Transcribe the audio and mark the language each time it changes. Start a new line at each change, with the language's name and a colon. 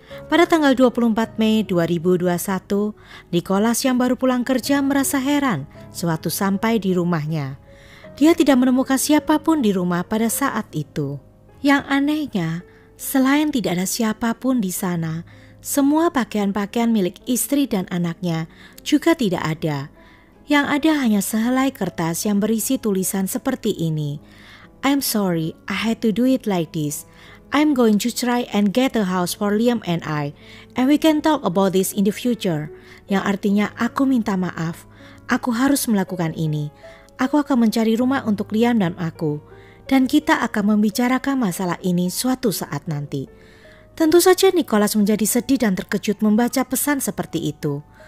Indonesian: Pada tanggal 24 Mei 2021, Nicholas yang baru pulang kerja merasa heran sewaktu sampai di rumahnya. Dia tidak menemukan siapapun di rumah pada saat itu. Yang anehnya, selain tidak ada siapapun di sana, semua pakaian-pakaian milik istri dan anaknya juga tidak ada. Yang ada hanya sehelai kertas yang berisi tulisan seperti ini.
English: I'm sorry, I had to do it like this. I'm going to try and get a house for Liam and we can talk about this in the future.
Indonesian: Yang artinya aku minta maaf, aku harus melakukan ini. Aku akan mencari rumah untuk Liam dan aku. Dan kita akan membicarakan masalah ini suatu saat nanti. Tentu saja Nicholas menjadi sedih dan terkejut membaca pesan seperti itu.